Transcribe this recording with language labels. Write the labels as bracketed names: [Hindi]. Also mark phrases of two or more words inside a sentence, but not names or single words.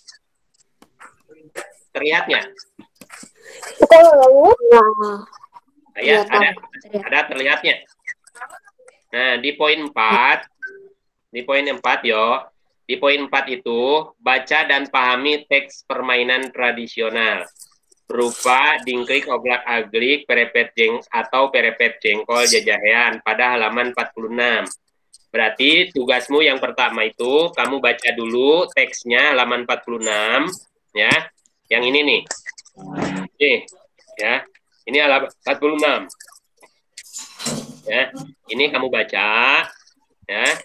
[Indonesian] Terlihat nggak? Ya, ada terlihatnya. Nah, di poin 4 Yo. Di poin 4 itu, baca dan pahami teks permainan tradisional berupa dingklik, oglak-aglik, perepet jengkol, jajahean pada halaman 46. Berarti tugasmu yang pertama itu kamu baca dulu teksnya halaman 46 ya. Yang ini nih. Nih, ya. Ini halaman 46. Ya, ini kamu baca, ya.